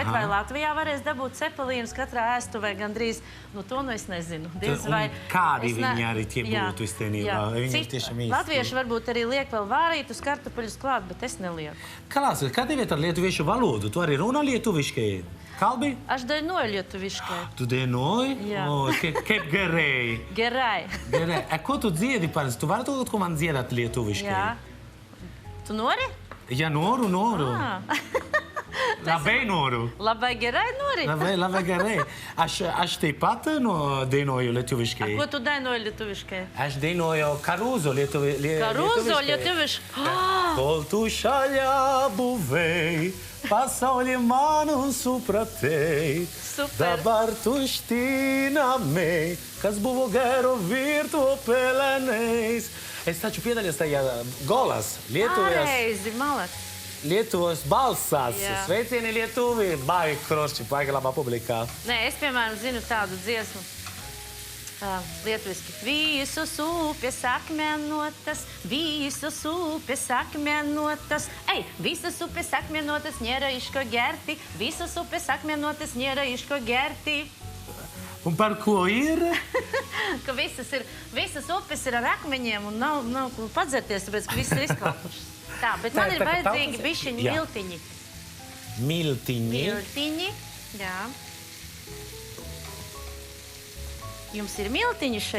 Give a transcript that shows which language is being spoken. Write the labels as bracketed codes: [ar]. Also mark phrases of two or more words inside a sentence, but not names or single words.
[lv] Bet vai Latvijā varēs dabūt cepelīnus katrā ēstuvē gandrīz? To es nezinu. Diez Un vai- kādi es viņi arī tie Jā, būtu īstenībā? jā. Vai viņi ir Citi tiešām īsti? Latvieši varbūt arī liek vēl vārītus kartupeļus klāt, bet es nelieku. Klausies, kā tev ir ar lietuviešu valodu? Tu arī runā [lt] lietuviškai? Kalbi? Aš dainoju lietuviškai. Tu dainoji? [lv] Jā. [lt] O, kaip gerai. Gerai. Gerai. [lv] Ko tu dziedi parasti? Tu vari to kaut ko man dziedāt lietuviškai? [lt] Jā. Tu nori? Ja noru. Labai noru. Labai gerai nori. Labai gerai. Aš taip pat dainoju lietuviškai. Ko tu dainoji lietuviškai? Aš dainuoju Karūzo lietuviškai. Karūzo lietuviškai. Kol tu šalia buvai, pasaulį mano supratei. Super. Dabar tušti namai, kas buvo gero virto pelenais. [lv] Es taču piedalies tajā golas Pareizi, malac. [lt] Lietuvos balsās. [lv] Jā. Sveicieni Lietuvi, baigi krošķi, baigi labā publikā. Nē, es, piemēram, zinu tādu dziesmu. Lietuviski. [lt] Visus upes akmenotas, visus upes akmenotas. Ei, visas upes akmenotas, nėra iš ko gerti. Visas upes akmenotas, nėra iš ko gerti. [lv] Un par ko ir? Ka visas upes ir ar akmeņiem un nav ko padzerties, tāpēc, ka viss ir izklāpušas. Tā, bet man ir vajadzīgi bišķiņi miltiņi. Miltiņi? Miltiņi, jā. Jums ir miltiņi šeit?